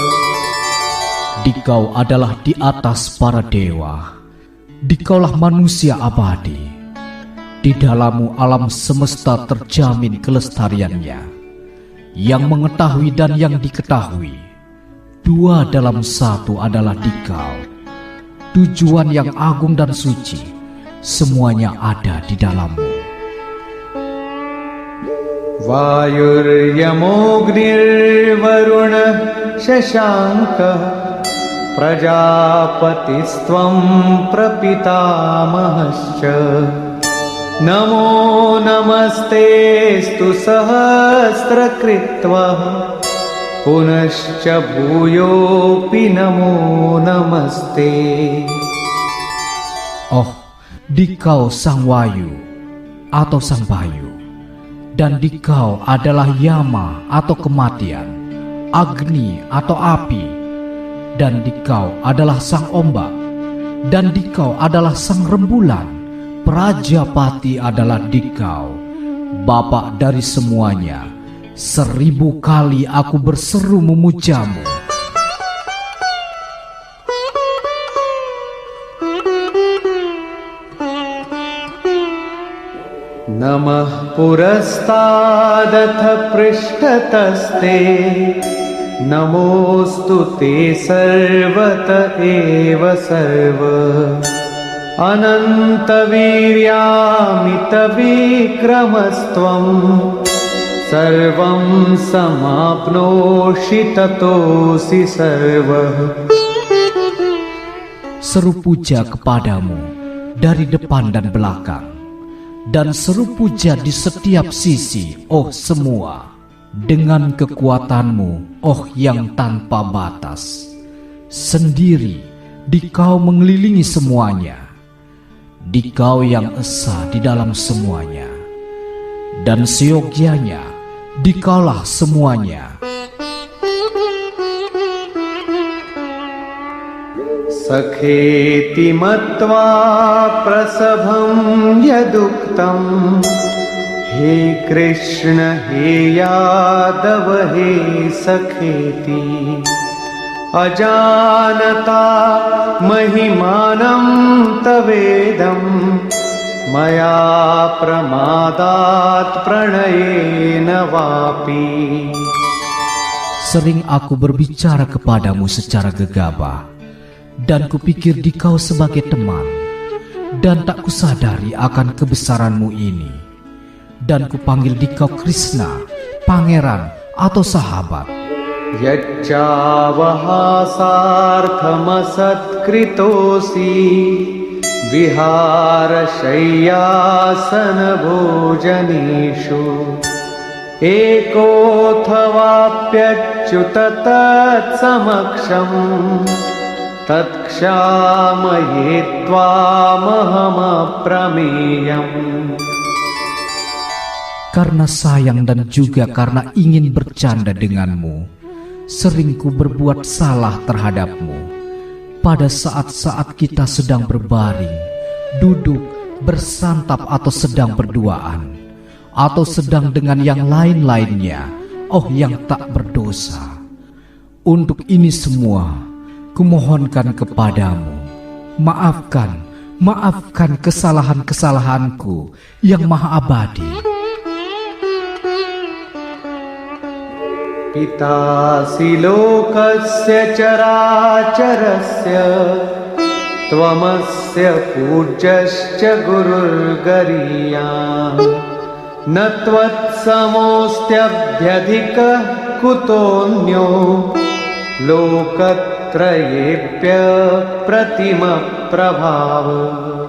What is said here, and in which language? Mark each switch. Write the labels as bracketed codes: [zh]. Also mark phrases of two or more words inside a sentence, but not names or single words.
[id] Dikau adalah di atas para dewa, Dikaulah manusia abadi. Di dalammu alam semesta terjamin kelestariannya, yang mengetahui dan yang diketahui. Dua dalam satu adalah Dikau. Tujuan yang agung dan suci, semuanya ada di dalammu. [sa] वायुर्यमोऽग्निर्वरुण शशाङ्क प्रजापतिस्त्वं प्रपितामहश्च नमो नमस्तेऽस्तु सहस्रकृत्व पुनश्च भूयोऽपि नमो नमस्ते. [id] Oh, Dikau Sang Wayu atau Sang Bayu, dan Dikau adalah Yama atau kematian, Agni atau api, dan Dikau adalah Sang Ombak, dan Dikau adalah Sang Rembulan. Prajapati adalah Dikau, Bapa dari semuanya. 1000 kali aku berseru memujamu. [sa] नमः पुरस्तादथ पृष्ठतस्ते नमोऽस्तु ते सर्वत एव सर्व अनन्त वीर्यामित विक्रमस्त्वं सर्वं समाप्नोषि ततोऽसि सर्व. [id] Seru puja kepadamu dari depan dan belakang, dan seru puja di setiap sisi, oh semua, dengan kekuatanmu, oh yang tanpa batas. Sendiri, Dikau mengelilingi semuanya. Dikau yang esa di dalam semuanya, dan seyogyanya, Dikaulah semuanya. [sa] सखेति मत्वा प्रसभं यदुक्तं हे कृष्ण हे यादव हे सखेति अजानता महिमानं तवेदं मया प्रमादात् प्रणयेन वापि. [id] Sering aku berbicara kepadamu secara gegabah, dan kupikir Dikau sebagai teman, dan tak kusadari akan kebesaranmu ini, dan kupanggil Dikau Krishna, pangeran atau sahabat. [sa] यच्चावहासार्थमसत्कृतोऽसि विहार शय्यासन भोजनेषु एकोऽथवाप्यच्युत तत् समक्षं तत्क्षामये त्वामहम् अप्रमेयम्. [id] Karena sayang dan juga karena ingin bercanda denganmu, sering ku berbuat salah terhadap-Mu. Pada saat-saat kita sedang berbaring, duduk, bersantap atau sedang berduaan, atau sedang dengan yang lain-lainnya, yang tak berdosa. Untuk ini semua, kumohonkan kepadamu, maafkan kesalahan-kesalahanku yang maha abadi. [sa] पितासि लोकस्य चराचरस्य त्वमस्य पूज्यश्च गुरुर्गरीयान् नत्वत् समोऽस्त्यभ्यधिकः कुतोऽन्यो लोकत्रयेऽप्य प्रतिम प्रभाव.